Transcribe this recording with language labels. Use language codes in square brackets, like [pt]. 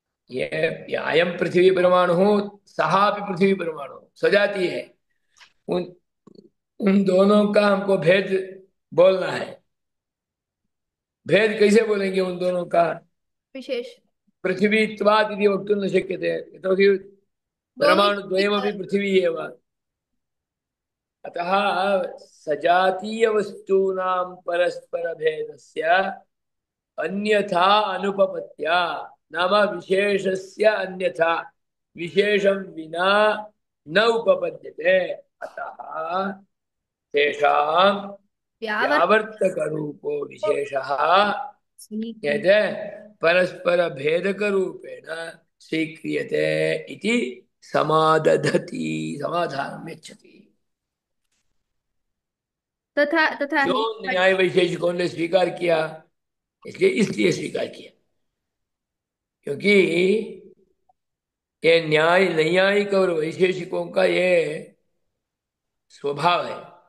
[hi] ये अयम पृथ्वी परमाणु सहा भी पृथ्वी परमाणु सजातीय है। उन उन दोनों का हमको भेद बोलना है। भेद कैसे बोलेंगे उन दोनों का? विशेष [sa] पृथिवीत्वात् इति वक्तुं न शक्यते, यतोहि [hi] दोनों [sa] परमाणुद्वयमपि पृथिवी एव। अतः सजातीयवस्तूनां परस्परभेदस्य अन्यथा अनुपपत्या, नाम विशेषस्य अन्यथा विशेषं विना न उपपद्यते। अतः तेषां व्यावर्त व्यावर्तकरूपो विशेषः यद् परस्परभेदकरूपेण स्वीक्रियते इति समादधति, समाधानं यच्छति। तथा तथा [hi] क्यों ही न्याय वैशेषिकों ने स्वीकार किया? इसलिए स्वीकार किया क्योंकि ये न्याय नैयायिक और वैशेषिकों का ये स्वभाव है।